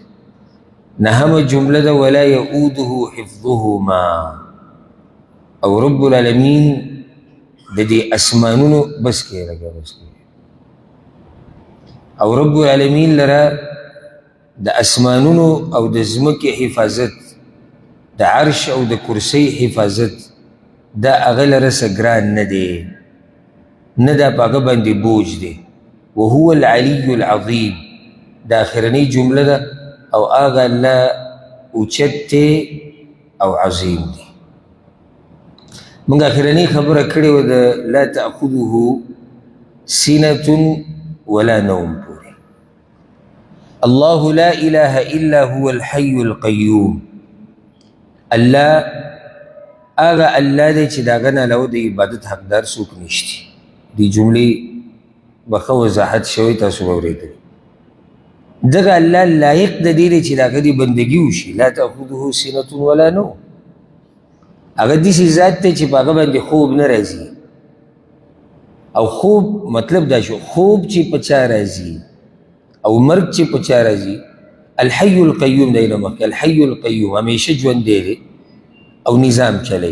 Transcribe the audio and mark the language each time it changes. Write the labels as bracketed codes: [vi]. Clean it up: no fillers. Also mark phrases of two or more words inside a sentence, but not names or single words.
[ps] نهمه جمله ده [ar] ولا یؤوده حفظهما، [ps] او رب العالمین د دې اسمانونو بس کې لګا بس کې او رب العالمین لرا د اسمانونو او د ځمکې حفاظت، د عرش او د کرسی حفاظت، دا هغه لره څه ګران نه دی، نه دا په هغه باندې بوج دی. [ar] وهو العلی العظیم [ps] دا اخرنۍ جمله ده، او هغه الله اوچت دی او عظیم دی. موږ اخرنۍ خبره کړې وه د [ar] لا تأخذه سنة ولا نوم [ps] پورې. [ar] الله لا اله الا هو الحي القيوم. [ps] الله هغه الله دی چې د هغه نه علاوه د عبادت حقدار څوک نشتی. دې جملې به ښه وضاحت شوی، تاسو به اورېدلی. دغه الله لایق د دې دی چې د هغه د بندګي وشي. [ar] لا تأخذه سنة ولا نوم. [ps] هغه داسې ذات دی چې په هغه باندې خوب نه راځي. او خوب مطلب دا شو، خوب چې په چا راځي او مرګ چې په چا راځي. [ar] الحي القیوم [ps] دی نه مخکې. [ar] الحي القیوم [ps] همیشه ژوندی دی او نظام چلی.